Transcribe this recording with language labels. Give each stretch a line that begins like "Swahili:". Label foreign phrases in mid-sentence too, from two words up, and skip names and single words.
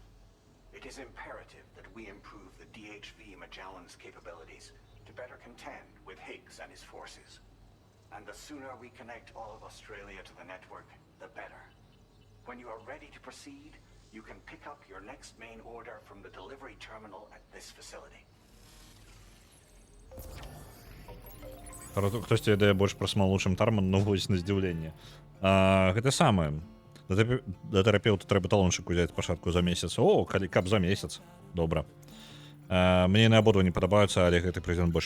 English: It is imperative that we improve the DHV Magellan's capabilities to better contend with Higgs and his forces. And the sooner we connect all of Australia to the network, the better. When you are ready to proceed, you can pick up your next main order from the delivery terminal at this facility.
Belarusian: Хтосьці ведае больш пра смалу, чым Тарман, ну вось на здзіўленне. Гэта самае. Да тэрапеўта трэба талончык узяць пачатку за месяц. О, каб за месяц. Добра. Мне яны абодва не падабаюцца, але гэты прэзідэнт больш.